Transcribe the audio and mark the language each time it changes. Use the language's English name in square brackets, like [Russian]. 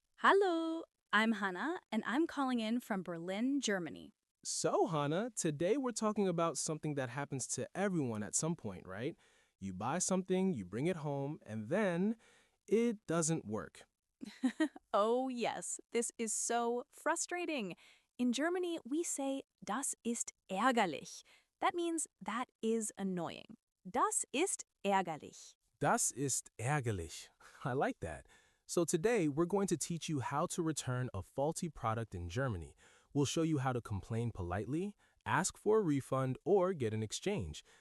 [English] Hallo, I'm Hannah, and I'm calling in from Berlin, Germany. So, Hannah, today we're talking about something that happens to everyone at some point, right? You buy something, you bring it home, and then it doesn't work. Oh, yes, this is so frustrating. In Germany, we say, [German] das ist ärgerlich. [English] That means that is annoying. [German] Das ist ärgerlich. Das ist ärgerlich. [English] I like that. So today we're going to teach you how to return a faulty product in Germany. We'll show you how to complain politely, ask for a refund, or get an exchange.